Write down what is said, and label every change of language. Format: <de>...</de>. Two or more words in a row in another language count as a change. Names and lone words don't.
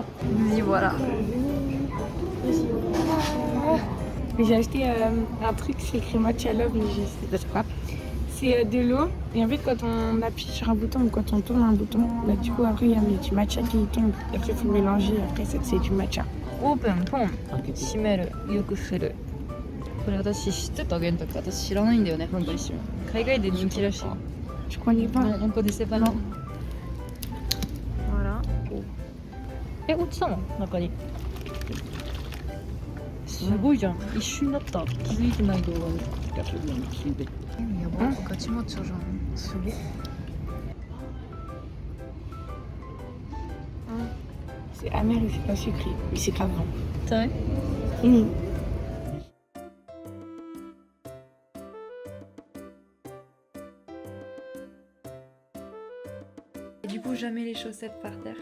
<fr>Et voilà. J'ai acheté un truc, c'est écrit Matcha Love, mais je sais pas. c'est de l'eau. Et en fait, quand on appuie sur un bouton ou quand on tourne un bouton, bah, du coup, après, il y a du matcha qui tombe. Et après, il faut mélanger. Après, c'est du matcha.</fr> <ja>オープンポン閉めるよく振るこれ私知ってた玄太私知らないんだよね本当一瞬海外で人気らしい</ja> <fr>Je connais pas. Non, on connaissait pas non voilà</fr> <ja>え落ちたの中にすごいじゃん一瞬だった気づいてない動画でやばガチマッチョじゃんすごい</ja> <fr>C'est amer et c'est pas sucré. Mais c'est grave bon. C'est vrai Et du coup, jamais les chaussettes par terre.</fr>